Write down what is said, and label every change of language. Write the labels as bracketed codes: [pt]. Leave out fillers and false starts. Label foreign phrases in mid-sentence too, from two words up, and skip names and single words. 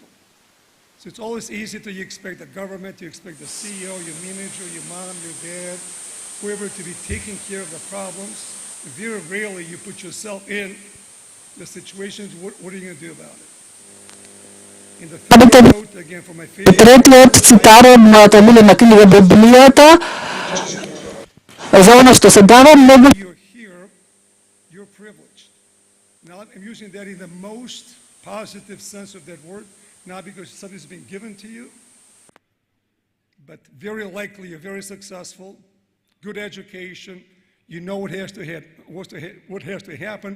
[en] So it's always easy to expect the government, you expect the CEO, your manager, your mom, your dad, whoever to be taking care of the problems. Very rarely you put yourself in the situations, what are you going to do about it? In the third quote, again, from my favorite... [mk] Третиот цитат од мојата милена книга Библијата за оно што се дава многу. [en] You're here, you're privileged. Now I'm using that in the most positive sense of that word, not because something's been given to you, but very likely you're very successful, good education, you know what has to happen.